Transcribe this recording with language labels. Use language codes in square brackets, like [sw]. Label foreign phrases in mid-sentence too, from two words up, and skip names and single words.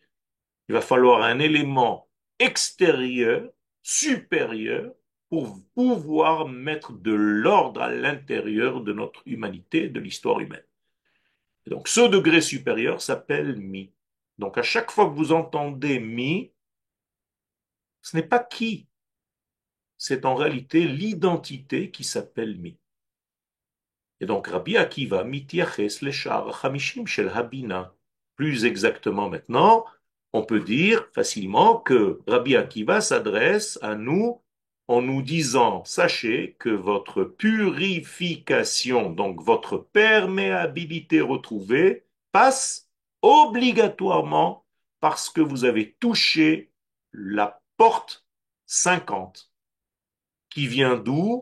[fr] Il va falloir un élément extérieur, supérieur, pour pouvoir mettre de l'ordre à l'intérieur de notre humanité, de l'histoire humaine. Et donc ce degré supérieur s'appelle mi. Donc à chaque fois que vous entendez mi, ce n'est pas qui, c'est en réalité l'identité qui s'appelle mi. Et donc [he] Rabbi Akiva מתייחס לשער חמישים של הבינה. [fr] Plus exactement maintenant, on peut dire facilement que Rabbi Akiva s'adresse à nous en nous disant, sachez que votre purification, donc votre perméabilité retrouvée, passe obligatoirement parce que vous avez touché la porte 50, qui vient d'où?